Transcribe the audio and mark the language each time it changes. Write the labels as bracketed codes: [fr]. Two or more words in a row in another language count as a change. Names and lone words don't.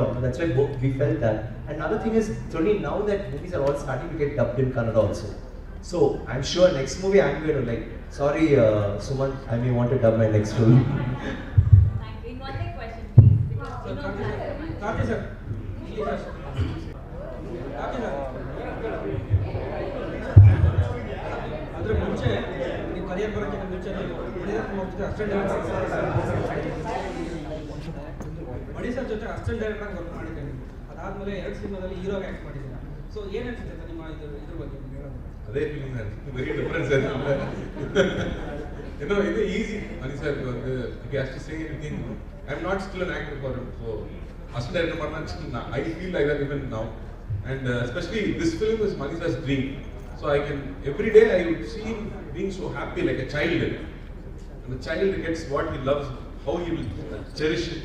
[en] So that's why we felt that. And another thing is, it's only now that movies are all starting to get dubbed in Kannada also. So I'm sure next movie I'm going to like, sorry Suman, I may want to dub my next film. Thank you. One more question, please. Karthi sir. [kn] ಅದರ ಮುಂಚೆ ನೀವು ಕರಿಯರ್ ಬರೋಕ್ಕಿಂತ ಮುಂಚೆ ಮಣಿ ಸರ್ ಜೊತೆ [en] assistant director [kn] ಆಗಿ ವರ್ಕ್ ಮಾಡಿದ್ದೇನೆ. ಅದಾದ್ಮೇಲೆ 2 ಸಿನಿಮಾದಲ್ಲಿ ಹೀರೋಗೆ ಆಕ್ಟ್ ಮಾಡಿದ್ದೀರಾ. ಸೊ ಏನ್ ಅನ್ಸುತ್ತೆ ನಿಮ್ಮ ಇದ್ರ ಬಗ್ಗೆ? [ta] அதே ஃபீலிங் தான். [en] very difference you know, it's easy. Mani sir வந்து he has to say anything. I'm not still an actor for him, so assistant director பண்ணா I feel like that even now. And especially this film is Mani sir's dream, so I can every day I would see him being so happy like a child, and the child gets what he loves, how he will cherish it.